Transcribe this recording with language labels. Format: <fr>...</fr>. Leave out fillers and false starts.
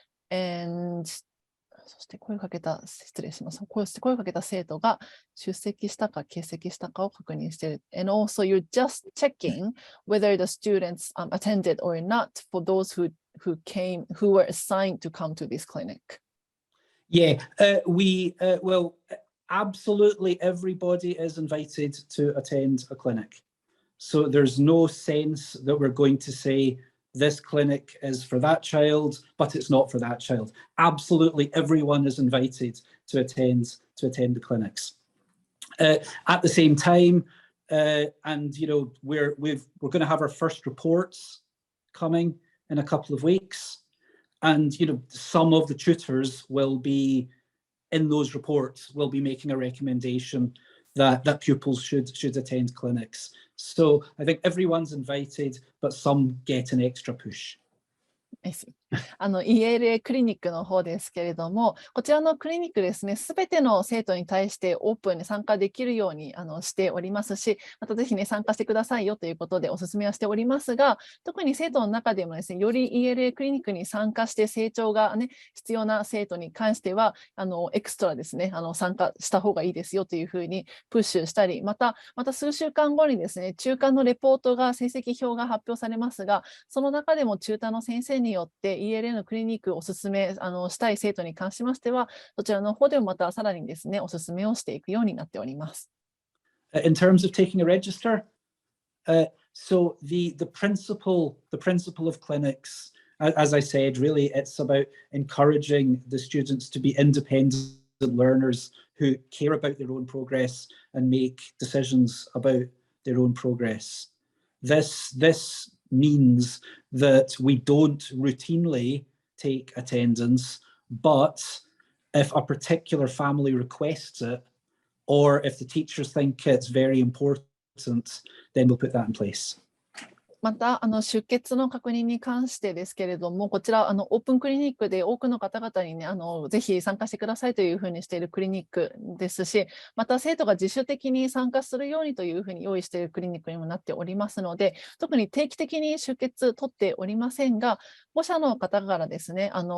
<en>And</en> <ja>そして声をかけた生徒が出席したか欠席したかを確認している。</ja> <en>And also you're just checking whether the students attended or not for those who were assigned to come to this clinic. Yeah, well, absolutely everybody is invited to attend a clinic. So there's no sense that we're going to say this clinic is for that child, but it's not for that child. Absolutely everyone is invited to attend the clinics. At the same time, and you know, we're going to have our first reports coming in a couple of weeks, and you know, some of the tutors will be in those reports, will be making a recommendation that pupils should attend clinics. So I think everyone's invited, but some get an extra push. I see.</en> <ja>ELA クリニックの方ですけれども、こちらのクリニックですね、すべての生徒に対してオープンに参加できるようにしておりますし、またぜひね、参加してくださいよということでお勧めはしておりますが、特に生徒の中でもですね、より ELA クリニックに参加して成長がね、必要な生徒に関しては、エクストラですね、参加した方がいいですよというふうにプッシュしたり、また数週間後にですね、中間のレポートが、成績表が発表されますが、その中でもチューターの先生によって ELA のクリニックをお勧めしたい生徒に関しましては、そちらの方でもまたさらにですね、お勧めをしていくようになっております。</ja> <en>In terms of taking a register, so the principle of clinics, as I said, really it's about encouraging the students to be independent learners who care about their own progress and make decisions about their own progress. This means that we don't routinely take attendance, but if a particular family requests it, or if the teachers think it's very important, then we'll put that in place.</en> <ja>また出欠の確認に関してですけれども、こちらオープンクリニックで多くの方々にね、ぜひ参加してくださいというふうにしているクリニックですし、また生徒が自主的に参加するようにというふうに用意しているクリニックにもなっておりますので、特に定期的に出欠取っておりませんが、保者の方からですね、</ja>